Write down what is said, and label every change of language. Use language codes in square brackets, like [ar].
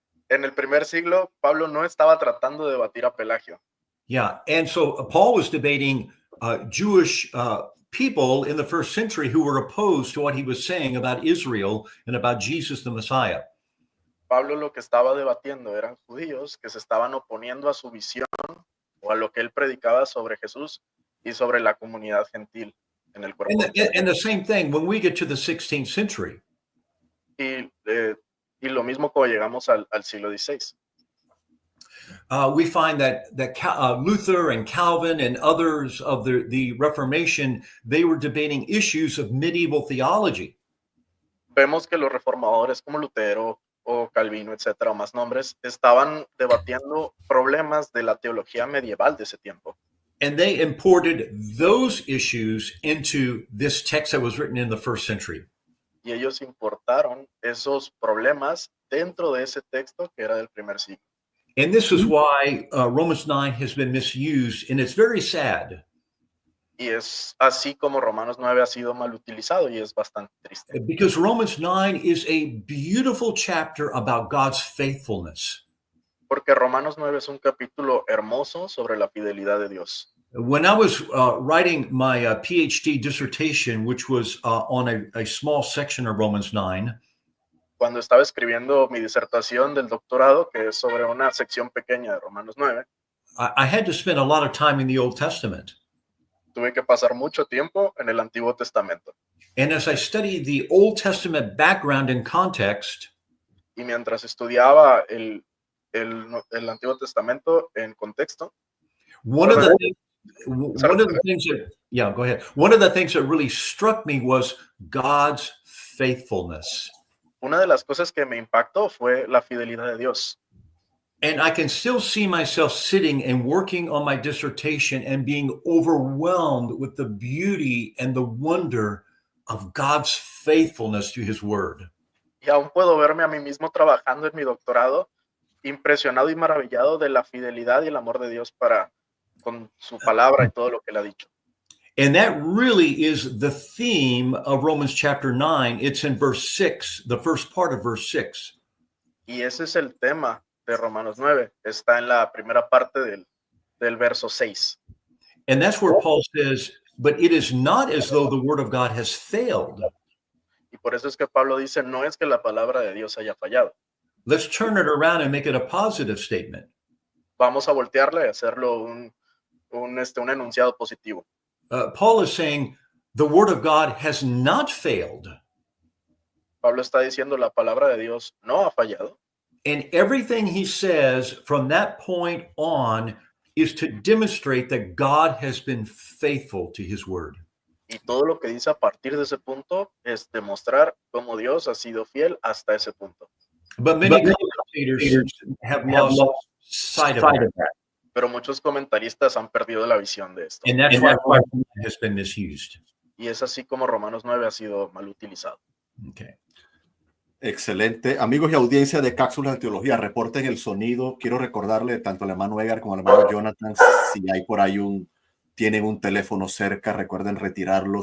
[es] En el primer siglo, Pablo no estaba tratando de debatir a Pelagio. [en] Yeah. And so Paul was debating Jewish people in the first century who were opposed to what he was saying about Israel and about Jesus the Messiah. [es] Pablo lo que estaba debatiendo eran judíos que se estaban oponiendo a su visión o a lo que él predicaba sobre Jesús y sobre la comunidad gentil en el cuerpo. [en] And the same thing when we get to the 16th century. [es] Y lo mismo cuando llegamos al siglo XVI. [en] We find that Luther and Calvin and others of the Reformation, they were debating issues of medieval theology. [es] Vemos que los reformadores como Lutero o Calvino, etcétera, o más nombres, estaban debatiendo problemas de la teología medieval de ese tiempo. [en] And they imported those issues into this text that was written in the first century. [es] Y ellos importaron esos problemas dentro de ese texto que era del primer siglo. [en] And this is why Romans 9 has been misused, and it's very sad. [es] Y es así como Romanos 9 ha sido mal utilizado y es bastante triste. [en] Because Romans 9 is a beautiful chapter about God's faithfulness. [es] Porque Romanos 9 es un capítulo hermoso sobre la fidelidad de Dios. [en] When I was writing my PhD dissertation, which was on a small section of Romans 9, [es] Cuando estaba escribiendo mi disertación del doctorado, que es sobre una sección pequeña de Romanos 9, [en] I had to spend a lot of time in the Old Testament. [es] tuve que pasar mucho tiempo en el Antiguo Testamento. [en] And as I studied the Old Testament background and context, [es] Y mientras estudiaba el Antiguo Testamento en contexto, [en] one of the things that, yeah, go ahead. One of the things that really struck me was God's faithfulness. [es] una de las cosas que me impactó fue la fidelidad de Dios. [en] And I can still see myself sitting and working on my dissertation and being overwhelmed with the beauty and the wonder of God's faithfulness to his word. [es] Y aún puedo verme a mí mismo trabajando en mi doctorado, impresionado y maravillado de la fidelidad y el amor de Dios con su palabra y todo lo que él ha dicho. [en] And that really is the theme of Romans chapter 9. It's in verse 6, the first part of verse 6. [es] Y ese es el tema de Romanos 9. Está en la primera parte del verso 6. [en] And that's where Paul says, but it is not as though the word of God has failed. [es] Y por eso es que Pablo dice, no es que la palabra de Dios haya fallado. [en] Let's turn it around and make it a positive statement. [es] Vamos a voltearle y hacerlo un enunciado positivo. [en] Paul is saying the word of God has not failed. [es] Pablo está diciendo, la palabra de Dios no ha fallado. [en] And everything he says from that point on is to demonstrate that God has been faithful to his word. [es] Y todo lo que dice a partir de ese punto es demostrar cómo Dios ha sido fiel hasta ese punto. [en] But many commentators have lost sight of that. [es] Pero muchos comentaristas han perdido la visión de esto. [en] And that's why it has been misused. [es] Y es así como Romanos 9 ha sido mal utilizado. [en] Okay. [es] Excelente. Amigos y audiencia de Cápsulas de Teología, reporten el sonido. Quiero recordarle tanto al hermano Edgar como al hermano Jonathan, si hay por ahí tienen un teléfono cerca, recuerden retirarlo.